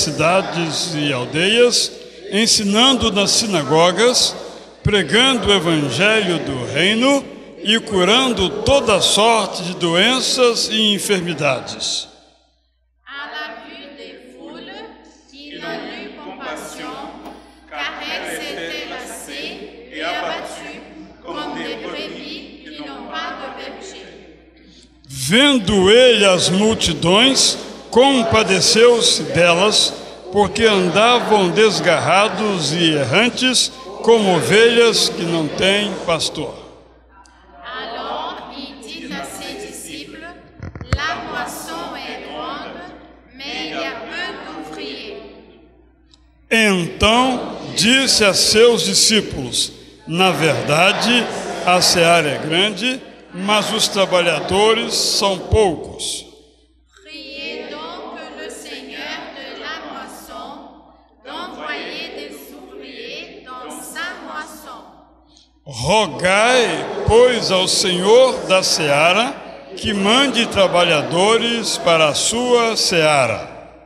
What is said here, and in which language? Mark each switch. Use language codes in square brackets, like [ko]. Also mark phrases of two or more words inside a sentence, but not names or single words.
[pt] cidades e aldeias, ensinando nas sinagogas, pregando o evangelho do reino e curando toda sorte de doenças e enfermidades. [fr] À la vue des foules, il en eut compassion, car elles étaient lassées et abattues [pt] Vendo ele as multidões, compadeceu-se delas, porque andavam desgarrados e errantes, como ovelhas que não têm pastor. [fr] Alors il dit à ses disciples, la moisson est grande, mais il y a peu d'ouvriers. [pt] Então disse a seus discípulos: na verdade, a seara é grande, mas os trabalhadores são poucos. [fr] Priez donc le Seigneur de la moisson d'envoyer des ouvriers dans sa moisson. [pt] Rogai, pois, ao Senhor da seara que mande trabalhadores para a sua seara.